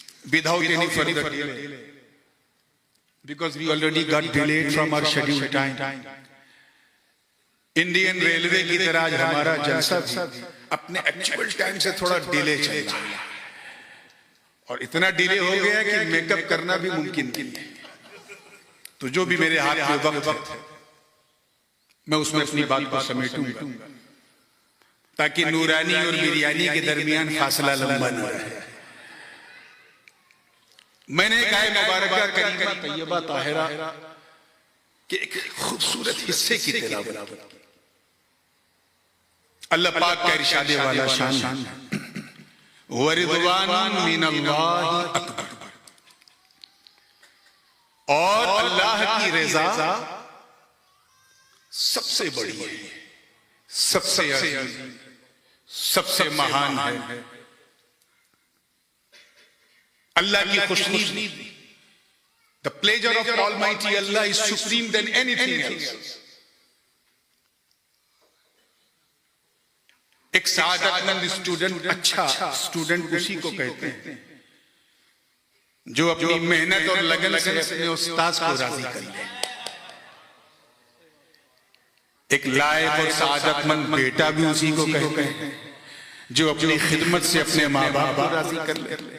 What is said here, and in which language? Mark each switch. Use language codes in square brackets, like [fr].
[en] Without any further delay, because we already got delayed from our scheduled time. [ur] Indian railway کی طرح آج ہمارا جلسہ بھی اپنے ایکچوئل ٹائم سے تھوڑا ڈیلے چل رہا ہے، اور اتنا ڈیلے ہو گیا کہ میک اپ کرنا بھی ممکن نہیں. تو جو بھی میرے ہاتھ میں وقت ہے میں اس میں اپنی بات کو سمیٹوں گا تاکہ نورانی اور بریانی کے درمیان فاصلہ لمبا نہ رہے. میں نے کہا مبارکہ کریمہ طیبہ طاہرہ کہ ایک خوبصورت حصے کی تلاوت کی. اللہ پاک کا ارشاد والا شان [ar] وَرِضْوَانٌ مِّنَ اللَّهِ أَكْبَرُ، [ur] اور اللہ کی رضا سب سے بڑی ہے، سب سے عظیم، سب سے مہان ہے. اللہ کی خوشنودی، [en] the pleasure of Almighty Allah is supreme than anything else. [ur] ایک سعادت مند اسٹوڈنٹ، اچھا اسٹوڈنٹ اسی کو کہتے ہیں جو اپنی محنت اور لگن سے اپنے استاذ کو راضی کر لے. ایک لائق اور سعادت مند بیٹا بھی اسی کو کہتے ہیں جو اپنی خدمت سے اپنے ماں باپ کو راضی کر لے.